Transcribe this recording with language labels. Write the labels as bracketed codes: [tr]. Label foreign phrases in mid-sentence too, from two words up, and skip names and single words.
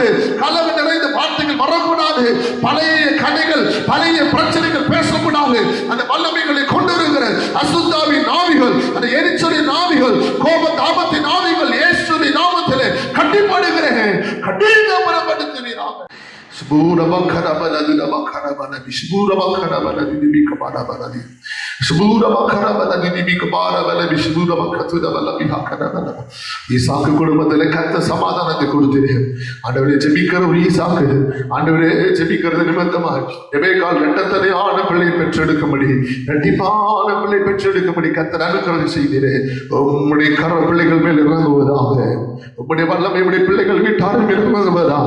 [ta] கலவு நிறைந்த வார்த்தைகள் வரக்கூடாது. பழைய கதைகள், பழைய பிரச்சனைகள் பேசக்கூடாது. அந்த வல்லமைகளை கொண்டு வருகிற அசுத்தாவின் ஆவிகள், அந்த எரிச்சலின் ஆவிகள், கோப தாபத்தின் ஆவிகள் இயேசுவின் நாமத்திலே கட்டிப்படுகிறேன். கடினப்படுத்துவீராக. Shbura bakara baladi la bakara baladi, shbura bakara baladi di kabara baladi, shbura bakara baladi di kabara baladi, shbura bakatu da baladi hakara baladi. ஈசாக்கு குடும்பத்திலே கர்த்தர் சமாதானத்தை கொடுத்தீர்கள். ஆண்டவரே, ஜெபிக்கிற ஒரு ஈசாக்கு, ஆண்டவரே, ஜெபிக்கிறது நிமித்தமாக ரெபெக்காள் இரட்டத்தனையான பிள்ளை பெற்றெடுக்கும்படி, இரட்டிப்பான பிள்ளை பெற்றெடுக்கும்படி கர்த்தர் அனுக்கிரகம் செய்தீரே. உம்முடைய கர பிள்ளைகள் மேல் இறங்குவதாக. உம்முடைய வல்லமை உம்முடைய பிள்ளைகள் வீட்டாரும் இறங்குவதாக.